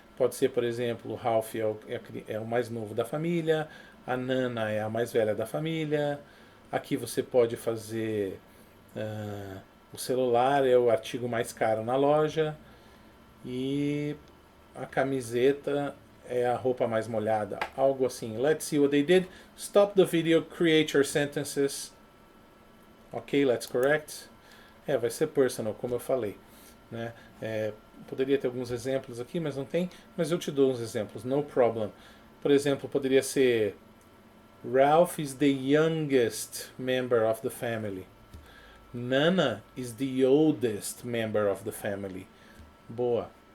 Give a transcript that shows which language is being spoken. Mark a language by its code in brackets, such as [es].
[pt] Pode ser, por exemplo, o Ralph é o mais novo da família, a Nana é a mais velha da família. Aqui você pode fazer o celular é o artigo mais caro na loja e a camiseta é a roupa mais molhada, algo assim. [en] Let's see what they did. Stop the video, create your sentences. Ok, let's correct. [pt] Vai ser personal, como eu falei, né? Poderia ter alguns exemplos aqui, mas não tem. Mas eu te dou uns exemplos, [en] no problem. [pt] Por exemplo, poderia ser [en] Ralph is the youngest member of the family. Nana is the oldest member of the family. [pt] Boa.